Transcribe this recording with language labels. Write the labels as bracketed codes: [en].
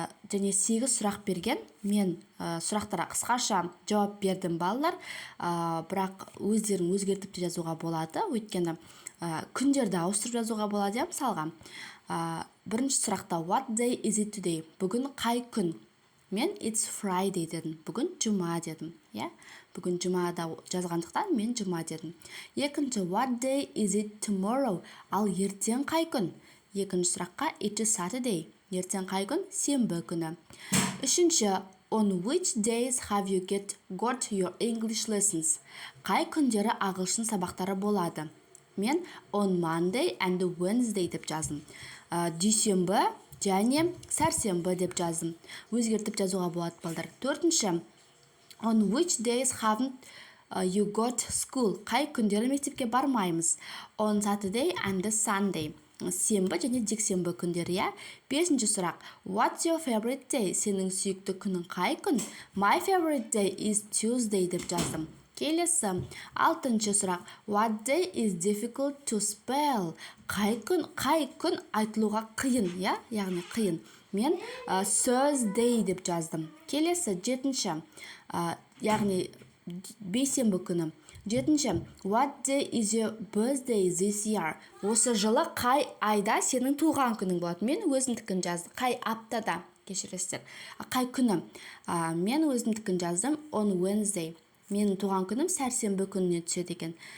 [kk] Және 8 сұрақ берген. Мен сұрақтарға қысқаша жауап бердім балалар. Бірақ өздерін өзгертіп те жазуға болады. Өйткені күндерді ауыстырып жазуға болады, мысалға. Бірінші сұрақта [en] what day is it today? [kk] Бүгін қай күн? Мен [en] it's Friday [kk] дедім. Бүгін жұма дедім. Бүгін жұмада жазғандықтан мен жұма дедім. Екінші [en] what day is it tomorrow? [kk] Ал ертең қай күн? Екінші сұраққа [en] it is Saturday. [kk] Ертең қай күн? Сенбі күні. Үшінші [en] on which days have you got your English lessons? [kk] Қай күндері ағылшын сабақтары болады? Мен [en] on Monday and Wednesday [kk] деп жаздым. Дүйсенбі және сәрсенбі деп жаздым. Өзгертіп жазуға болады балдар. Төртінші [en] on which days haven't you got school? [kk] Қай күндері мектепке бармаймыз? [en] On Saturday and Sunday. [kk] Сенбі және жексенбі күндері, я? Бесінші сұрақ. [en] What's your favorite day? [kk] Сенің сүйікті күнің қай күн? [en] My favorite day is Tuesday [kk] деп жаздым. Келесі. Алтыншы сұрақ. [en] What day is difficult to spell? [kk] Қай күн айтылуға қиын, я? Яғни қиын. Мен Thursday деп жаздым. Келесі. Жетінші. Яғни бейсенбі күні. Жетінші. [en] What day is your birthday this year? [kk] Осы жылы қай айда сенің туған күнің болады? Мен өзімдікін жаздым. Қай аптада? Кешіресіздер. Қай күні? Мен өзімдікін жаздым. [en] On Wednesday. [kk] Менің туған күнім сәрсенбі күніне түседі екен.